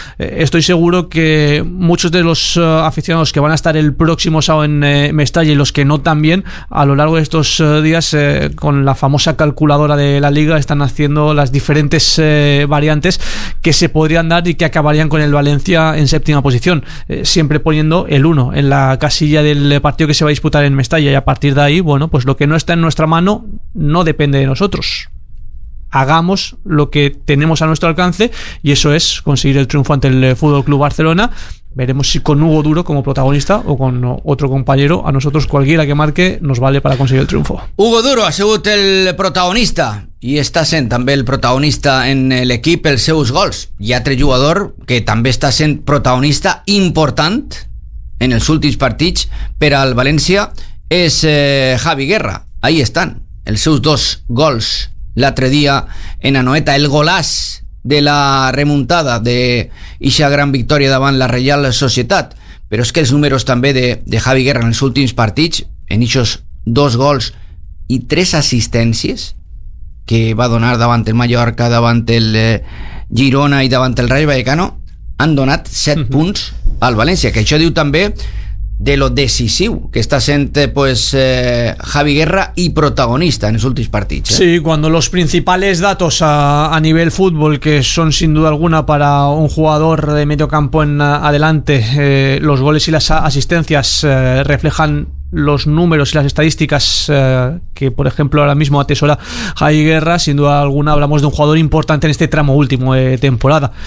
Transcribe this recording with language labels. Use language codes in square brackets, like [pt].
[es] Estoy seguro que muchos de los aficionados que van a estar el próximo sábado en Mestalla, y los que no también, a lo largo de estos días, con la famosa calculadora de la liga, están haciendo las diferentes variantes que se podrían dar y que acabarían con el Valencia en séptima posición, siempre poniendo el 1 en la casilla del partido que se va a disputar en Mestalla. Y a partir de ahí, bueno, pues lo que no está en nuestra mano no depende de nosotros. Hagamos lo que tenemos a nuestro alcance, y eso es conseguir el triunfo ante el FC Barcelona. Veremos si con Hugo Duro como protagonista o con otro compañero. A nosotros, cualquiera que marque, nos vale para conseguir el triunfo. [ca] Hugo Duro ha sigut el protagonista, i està sent també el protagonista en l'equip, els seus gols. Hi ha altre jugador que també està sent protagonista important en els últims partits per al València, és Javi Guerra. Ahí estan els seus dos gols l'altre dia en Anoeta, el golàs de la remuntada de ixa gran victòria davant la Reial Societat. Però és que els números també de Javi Guerra en els últims partits, en ixos dos gols i tres assistències que va donar davant el Mallorca, davant el Girona i davant el Rayo Vallecano, han donat set punts al València, que això diu també de lo decisiu que està sent, pues, Javi Guerra, i protagonista en els últims partits. [es] Sí, cuando los principales datos a nivel fútbol, que son sin duda alguna para un jugador de medio campo en adelante, los goles y las asistencias reflejan los números y las estadísticas que, por ejemplo, ahora mismo atesora Javi Guerra, sin duda alguna hablamos de un jugador importante en este tramo último de temporada.